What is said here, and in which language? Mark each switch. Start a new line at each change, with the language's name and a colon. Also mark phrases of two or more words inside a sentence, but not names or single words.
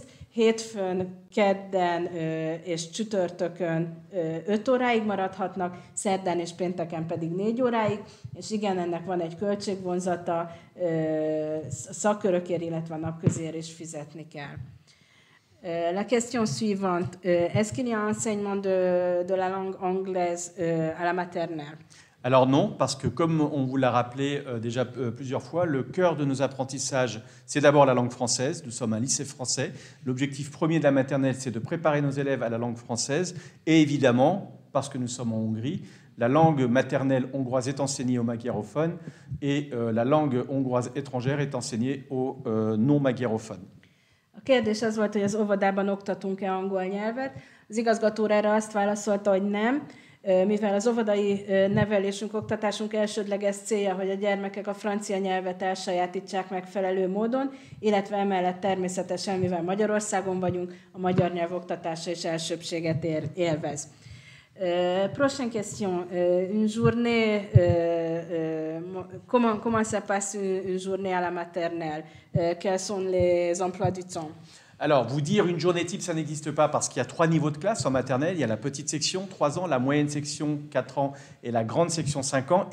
Hungarian: Hétfőn, kedden és csütörtökön 5 óráig maradhatnak, szerdán és pénteken pedig 4 óráig, és igen, ennek van egy költségvonzata, szakkörökért, illetve napközéért is fizetni kell.
French: La question suivante, est-ce qu'il y a un enseignement de la langue anglaise à la maternelle? Alors non, parce que comme on vous l'a rappelé déjà plusieurs fois, le cœur de nos apprentissages, c'est d'abord la langue française. Nous sommes un lycée français. L'objectif premier de la maternelle, c'est de préparer nos élèves à la langue française. Et évidemment, parce que nous sommes en Hongrie, la langue maternelle hongroise est enseignée aux magyarophones et la langue hongroise étrangère est enseignée aux non-magyarophones.
Hungarian: A kérdés az volt, hogy az óvodában oktatunk-e angol nyelvet. Az igazgató erre azt válaszolta, hogy nem, mivel az óvodai nevelésünk, oktatásunk elsődleges célja, hogy a gyermekek a francia nyelvet elsajátítsák megfelelő módon, illetve emellett természetesen, mivel Magyarországon vagyunk, a magyar nyelv oktatása is elsőbséget élvez.
French: Prochaine question. Une journée, comment ça passe une journée à la maternelle? Quels sont les emplois du temps? Alors, vous dire une journée type, ça n'existe pas parce qu'il y a 3 niveaux de classe en maternelle. Il y a la petite section, 3 ans, la moyenne section, 4 ans, et la grande section, 5 ans.